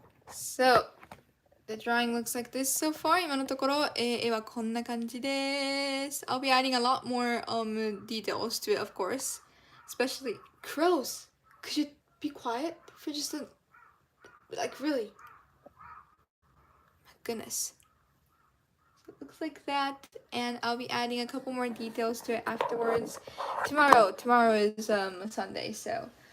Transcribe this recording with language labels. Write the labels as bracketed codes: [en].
[en] So, the drawing looks like this so far. [ja] 今のところ、絵はこんな感じです。 [en] I'll be adding a lot more details to it, of course. Especially crows. Could you be quiet for just a... Like, really? My goodness. So it looks like that. And I'll be adding a couple more details to it afterwards. Tomorrow is Sunday, so...